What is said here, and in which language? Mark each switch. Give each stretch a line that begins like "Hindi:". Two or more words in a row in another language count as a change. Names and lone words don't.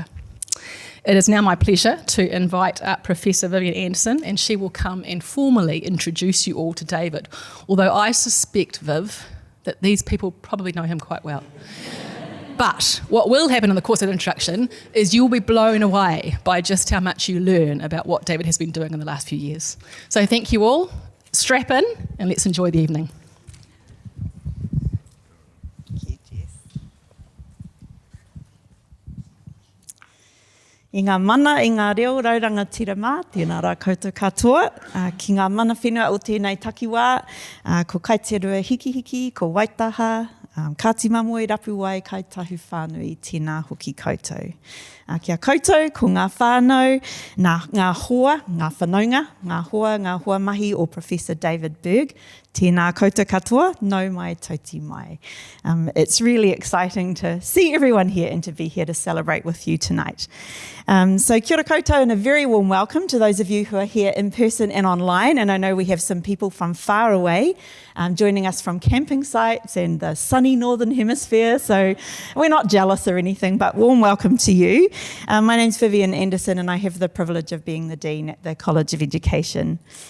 English: It is now my pleasure to invite Professor Vivian Anderson, and she will come and formally introduce you all to David, although I suspect, Viv, that these people probably know him quite well. But what will happen in the course of the introduction is you'll be blown away by just how much you learn about what David has been doing in the last few years. So thank you all. Strap in and let's enjoy the evening.
Māori: I ngā mana, i ngā reo rauranga tirama, tēnā rā koutou katoa. Ki ngā mana whenua o tēnei takiwā, ko Kaiterua Hiki, ko Waitaha, Kāti Mamoe rapu wai kai tahu whānui tēnā hoki koutou. Kia koutou, ko ngā whānau, ngā hoa, ngā whanaunga, ngā hoa mahi o Professor David Berg. Tēnā koutou katoa, nau mai tauti mai.
English: It's really exciting to see everyone here and to be here to celebrate with you tonight. So
Māori: kia ora koutou
English: and a very warm welcome to those of you who are here in person and online. And I know we have some people from far away joining us from camping sites and the sunny northern hemisphere. So we're not jealous or anything, but warm welcome to you. My name's Vivian Anderson and I have the privilege of being the Dean at the College of Education.